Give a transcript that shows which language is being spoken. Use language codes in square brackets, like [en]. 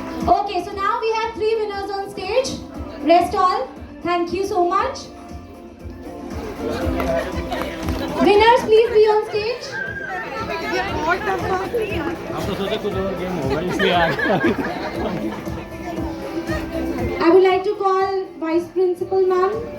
[en] Okay, so now we have 3 winners on stage. Rest all, thank you so much. Winners, please be on stage. [hi] हम तो सोचे कुछ और game होगा इसलिए आ गया। [en] I would like to call Vice Principal Ma'am.